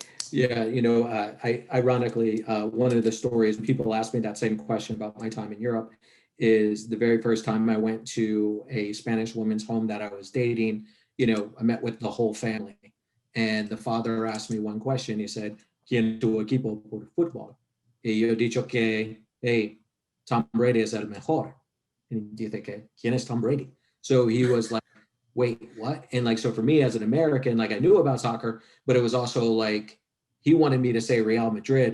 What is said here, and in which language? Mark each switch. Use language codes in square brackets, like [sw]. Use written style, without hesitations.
[en] Yeah, ironically, one of the stories people ask me that same question about my time in Europe is the very first time I went to a Spanish woman's home that I was dating. I met with the whole family, and the father asked me one question. He said, [es] "¿Quién es tu equipo por fútbol?" Y yo dicho que, hey, Tom Brady es el mejor. And dice que, ¿quién es Tom Brady? [en] So he was like, wait, what? And like, so for me as an American, like I knew about soccer, but it was also like, he wanted me to say Real Madrid.